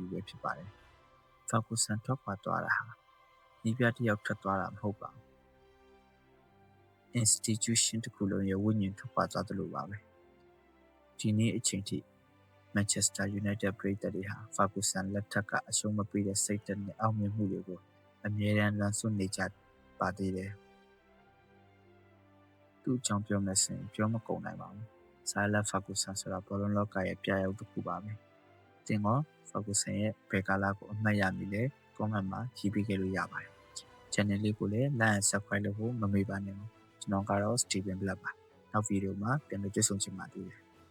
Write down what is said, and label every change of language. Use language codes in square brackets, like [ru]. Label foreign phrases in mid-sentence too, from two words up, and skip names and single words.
[my] ပြီးဖြစ်ပါတယ်။ Ferguson ထွက်ခွာသွားတာဟာဒီပြတယောက်ထွက်သွားတာမဟုတ်ပါဘူး။ Institution တစ်ခုလုံးရဲ့ဝိညာဉ်ထွက်ခွာသွားတယ်လို့ပါပဲ။ဒီနေ့အချိန်ထိ Manchester United ပရိသတ်တွေဟာ Ferguson လက်ထက်ကအရှုံးမပေးတဲ့စိတ်ဓာတ်နဲ့အောင်မြင်မှုတွေကိုအမြဲတမ်းလွှမ်းဆွနေကြပါသေးတယ်။ သူ့အကြောင်းပြောမယ်ဆိုရင်ပြောမကုန်နိုင်ပါဘူး။ Sir Alex Ferguson ဆိုတာဘောလုံးလောကရဲ့ပြရုပ်တစ်ခုပါပဲ။တင်တော့ Ferguson ရဲ့ဘယ်ကာလကိုအမှတ်ရမိလဲ comment မှာရေးပေးခဲ့လို့ရပါတယ်။ Channel လေးကိုလည်း [en] like and subscribe [my] လုပ်ဖို့မမေ့ပါနဲ့။ကျွန်တော်ကတော့ Stephen Black ပါ။နောက်ဗီဒီယိုမှာပြန်လည်တွေ့ဆုံချင်ပါသေးတယ်။